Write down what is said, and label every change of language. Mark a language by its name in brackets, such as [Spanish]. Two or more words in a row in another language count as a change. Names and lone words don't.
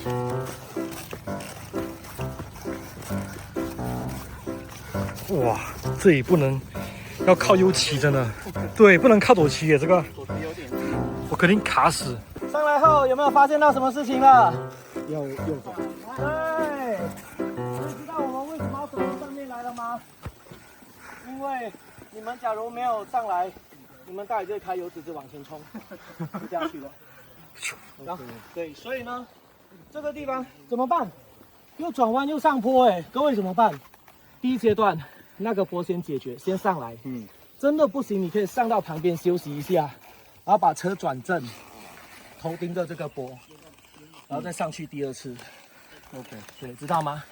[Chinese] 哇，这里不能，要靠右骑，真的，对，不能靠左骑耶，这个，我肯定卡死。上来后有没有发现到什么事情了？右转。对，你知道我们为什么要走到上面来了吗？因为你们假如没有上来，你们大概就会开油直直往前冲，就这樣去了。然後對，所以呢，這個地方怎麼辦？又轉彎又上坡，各位怎麼辦？第一階段那個坡先解決，先上來。真的不行，你可以上到旁邊休息一下，然後把車轉正，頭頂着這個坡，然後再上去第二次。OK， 對，知道嗎？